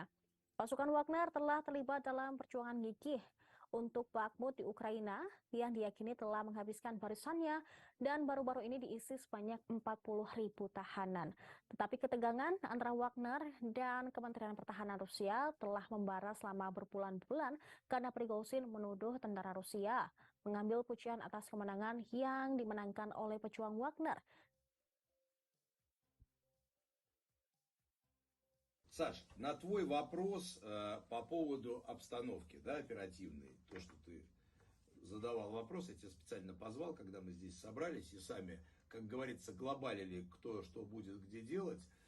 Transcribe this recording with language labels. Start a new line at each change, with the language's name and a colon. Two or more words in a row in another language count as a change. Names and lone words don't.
Indonesian: Pasukan Wagner telah terlibat dalam perjuangan gigih untuk Bakhmut di Ukraina yang diyakini telah menghabiskan barisannya dan baru-baru ini diisi sebanyak 40.000 tahanan. Tetapi ketegangan antara Wagner dan Kementerian Pertahanan Rusia telah membara selama berbulan-bulan karena Prigozhin menuduh tentara Rusia mengambil pujian atas kemenangan yang dimenangkan oleh pejuang Wagner.
Russian: Саш, на твой вопрос по поводу обстановки, да, оперативной, то, что ты задавал вопрос, я тебя специально позвал, когда мы здесь собрались и сами, как говорится, глобалили, кто что будет где делать.